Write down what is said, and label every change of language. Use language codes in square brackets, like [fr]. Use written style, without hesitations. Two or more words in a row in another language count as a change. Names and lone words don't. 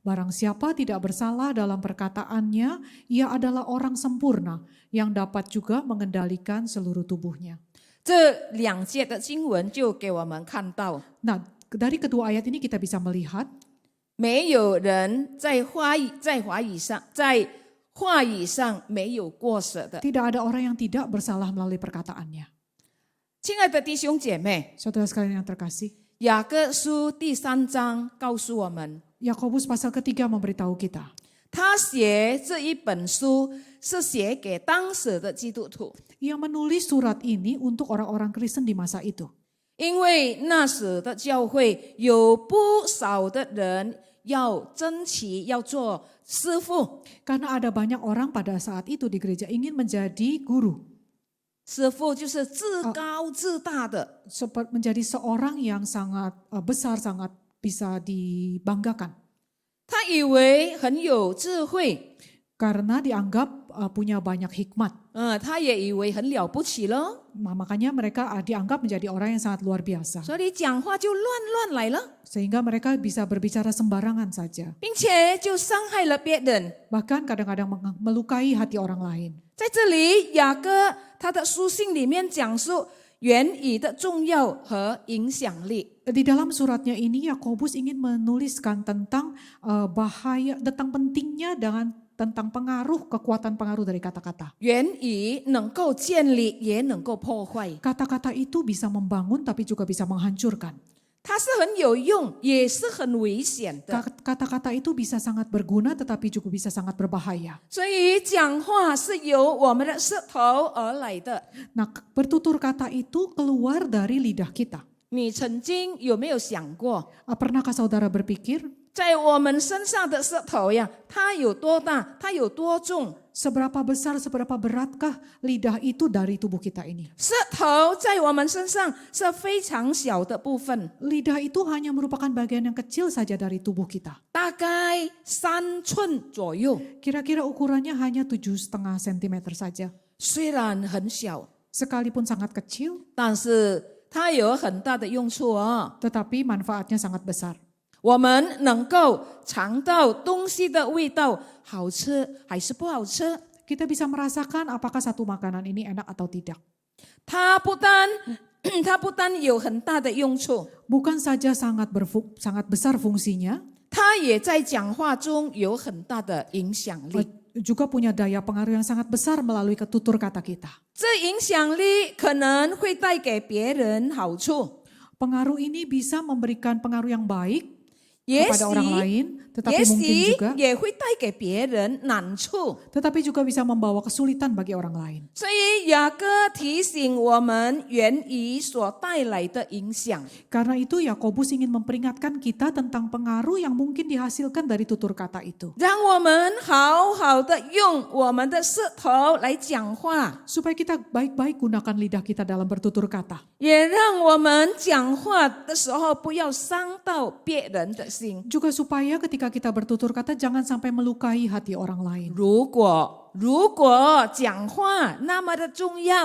[id] Barang siapa tidak bersalah dalam perkataannya, ia adalah orang sempurna yang dapat juga mengendalikan seluruh tubuhnya. [zh] 这两节的经文就给我们看到， [id] Nah, dari kedua ayat ini kita bisa melihat [zh] 没有人在话语上没有过失的。 [id] tidak ada orang yang tidak bersalah melalui perkataannya. [zh] 亲爱的弟兄姐妹， [id] Saudara sekalian yang terkasih, [zh] 雅各书第3章告诉我们， [id] Yakobus pasal ketiga memberitahu kita, [zh] 他写这一本书是写给当时的基督徒， [id] ia menulis surat ini untuk orang-orang Kristen di masa itu. [zh] 因为那时的教会有不少的人要争取要做师傅， [id] Karena ada banyak orang pada saat itu di gereja ingin menjadi guru, [zh] 师傅就是自高自大的， [id] menjadi seorang yang sangat besar, sangat bisa dibanggakan. [zh] 他以为很有智慧， [id] Karena dianggap punya banyak hikmat. [zh] 他也以为很了不起了， [id] Makanya mereka dianggap menjadi orang yang sangat luar biasa. [zh] 所以讲话就乱来了， [id] Sehingga mereka bisa berbicara sembarangan saja. [zh] 并且就伤害了别人。 [id] Bahkan kadang-kadang melukai hati orang lain. [zh] 在这里，雅各他的书信里面讲述言语的重要和影响力。 [id] Di dalam suratnya ini Yakobus ingin menuliskan tentang bahaya, tentang pentingnya tentang kekuatan pengaruh dari kata-kata. [zh] 言语能够建立，也能够破坏。 [id] Kata-kata itu bisa membangun tapi juga bisa menghancurkan. [zh] 它是很有用，也是很危险的。 [id] Kata-kata itu bisa sangat berguna tetapi juga bisa sangat berbahaya. [zh] 所以讲话是由我们的舌头而来的。 [id] Nah, bertutur kata itu keluar dari lidah kita. [zh] 你曾经有没有想过， [id] Pernahkah saudara berpikir [zh] 在我们身上的舌头呀，它有多大，它有多重？ [id] seberapa besar, seberapa beratkah lidah itu dari tubuh kita ini? [zh] 舌头在我们身上是非常小的部分， [id] Lidah itu hanya merupakan bagian yang kecil saja dari tubuh kita. [zh] 大概3寸左右。 [id] Kira-kira ukurannya hanya 7,5 cm saja. [zh] 虽然很小， [id] Sekalipun sangat kecil, [zh] 但是它有很大的用处哦。 [id] tetapi manfaatnya sangat besar. [zh] 我们能够尝到东西的味道，好吃还是不好吃？ [id] Kita bisa merasakan apakah satu makanan ini enak atau tidak. [zh] 它不单有很大的用处， [id] Bukan saja sangat besar fungsinya, [zh] 它也在讲话中有很大的影响力。 [id] juga punya daya pengaruh yang sangat besar melalui tutur kata kita. [zh] 这影响力可能会带给别人好处， [id] Pengaruh ini bisa memberikan pengaruh yang baik [zh] 也 [id] kepada orang [zh] 许 [id] lain, [zh] 也 [id] tetapi mungkin [zh] 许 [id] juga [zh] 也会带给别人难处。 [id] tetapi juga bisa membawa kesulitan bagi orang lain. [zh] 所以雅各提醒我们言语所带来的影响。 [id] Karena itu Yakobus ingin memperingatkan kita tentang pengaruh yang mungkin dihasilkan dari tutur kata itu. [zh] 让我们好好的用我们的舌头来讲话， [id] Supaya kita baik-baik gunakan lidah kita dalam bertutur kata. [zh] 也让我们讲话的时候不要伤到别人的心。 [id] Juga supaya ketika kita bertutur kata jangan sampai melukai hati orang lain. [zh] 如果讲话那么的重要，